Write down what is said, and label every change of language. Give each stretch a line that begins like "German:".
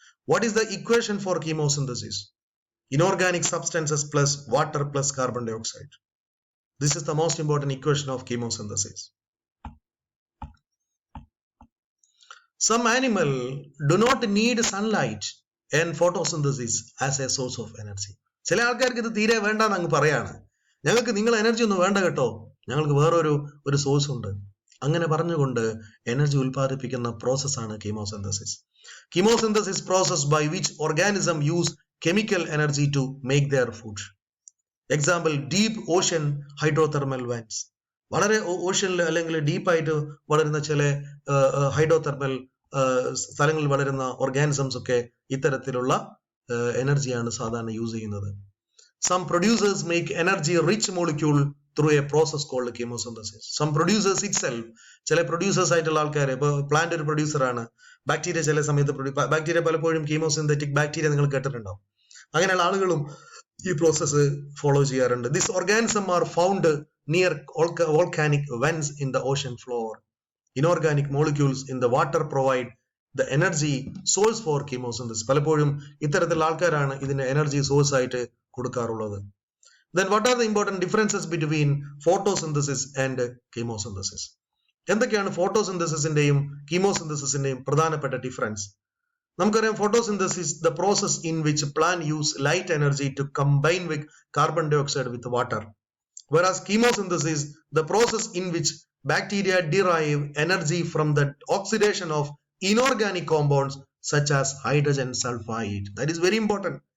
English: What is the equation for chemosynthesis? Inorganic substances plus water plus carbon dioxide. This is the most important equation of chemosynthesis. Some animal do not need sunlight and photosynthesis as a source of energy.
Malayalam: ചില ആൾക്കാർക്ക് ഇത് തീരെ വേണ്ടെന്ന് അങ്ങ് പറയാണ്. ഞങ്ങൾക്ക് നിങ്ങൾ energy ഒന്നും വേണ്ട കേട്ടോ, ഞങ്ങൾക്ക് വേറൊരു സോഴ്സ് ഉണ്ട്. അങ്ങനെ പറഞ്ഞുകൊണ്ട് എനർജി ഉൽപ്പാദിപ്പിക്കുന്ന പ്രോസസ്സാണ് കീമോസിന്തസിസ്.
English: Chemosynthesis process by which organism use chemical energy to make their food. Example, deep ocean hydrothermal vents.
Malayalam: വളരെ ഓഷ്യനിൽ അല്ലെങ്കിൽ ഡീപ്പായിട്ട് വളരുന്ന ചില ഹൈഡ്രോതെർമൽ സ്ഥലങ്ങളിൽ വളരുന്ന ഓർഗാനിസംസ് ഒക്കെ ഇത്തരത്തിലുള്ള എനർജിയാണ് സാധാരണ യൂസ് ചെയ്യുന്നത്.
English: Some producers make energy rich molecule through a process called chemosynthesis. Some producers itself,
Malayalam: ചില പ്രൊഡ്യൂസേഴ്സ് ആയിട്ടുള്ള ആൾക്കാർ, ഇപ്പോൾ പ്ലാന്റ് ഒരു പ്രൊഡ്യൂസർ ആണ്, ബാക്ടീരിയ ചില സമയത്ത് ബാക്ടീരിയ പലപ്പോഴും കീമോസിന്തറ്റിക് ബാക്ടീരിയ നിങ്ങൾ കേട്ടിട്ടുണ്ടാവും. അങ്ങനെയുള്ള ആളുകളും ഈ പ്രോസസ്സ് ഫോളോ ചെയ്യാറുണ്ട്.
English: These organisms are found near volcanic vents in the ocean floor. Inorganic molecules in the water provide the energy source for chemosynthesis.
Malayalam: പലപ്പോഴും ഇത്തരത്തിലുള്ള ആൾക്കാരാണ് ഇതിന്റെ എനർജി സോഴ്സ് ആയിട്ട് കൊടുക്കാറുള്ളത്.
English: Then what are the important differences between photosynthesis and chemosynthesis?
Malayalam: എന്തൊക്കെയാണ് ഫോട്ടോസിന്തസിന്റെയും കീമോസിന്തസിന്റെയും പ്രധാനപ്പെട്ട difference? നമുക്കറിയാം,
English: photosynthesis, the process in which plant use light energy to combine with carbon dioxide with water. Whereas chemosynthesis, the process in which bacteria derive energy from the oxidation of inorganic compounds such as hydrogen sulfide. That is very important.